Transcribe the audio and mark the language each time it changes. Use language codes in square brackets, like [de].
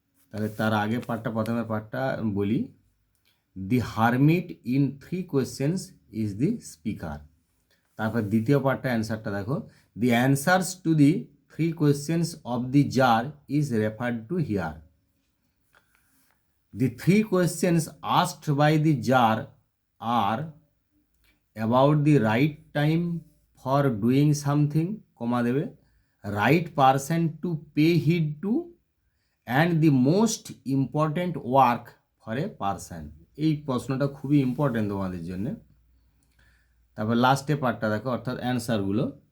[bn] তাহলে তার আগে পার্টটা, প্রথমে পার্টটা বলি। [en] The hermit in 3 questions is the speaker. [bn] তারপর দ্বিতীয় পার্টটা অ্যান্সারটা দেখো, [en] The answers to the 3 questions of the jar is referred to here. The 3 questions asked by the jar are about the right time for doing something, comma দেবে, right person to pay heed to, and the most important work for a person. [bn] এই প্রশ্নটা খুবই important তোমাদের জন্য। তারপর লাস্টে পার্টটা দেখো, অর্থাৎ অ্যান্সারগুলো।